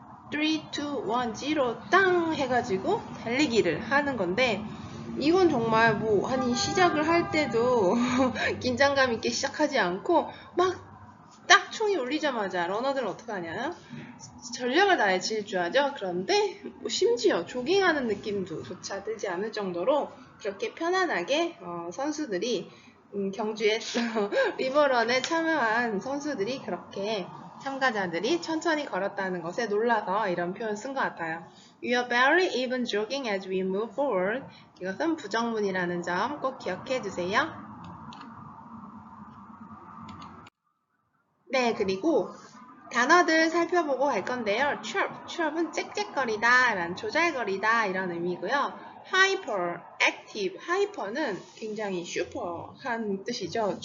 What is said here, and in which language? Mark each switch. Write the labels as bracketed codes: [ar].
[ko] 3, 2, 1, 0 땅 해가지고 달리기를 하는 건데 이건 정말 아니 시작을 할 때도 긴장감 있게 시작하지 않고 막 딱 총이 울리자마자 러너들은 어떻게 하냐? 전력을 다해 질주하죠. 그런데 심지어 조깅하는 느낌조차 들지 않을 정도로 그렇게 편안하게 선수들이 경주에 리버런에 참여한 선수들이 그렇게 참가자들이 천천히 걸었다는 것에 놀라서 이런 표현 쓴 것 같아요. [en] We are barely even jogging as we move forward. [ko] 이것은 부정문이라는 점 꼭 기억해 주세요. 네, 그리고 단어들 살펴보고 갈 건데요. chirp은 짹짹거리다, 라는 조잘거리다 이런 의미고요. hyper, active, hyper는 굉장히 슈퍼한 뜻이죠.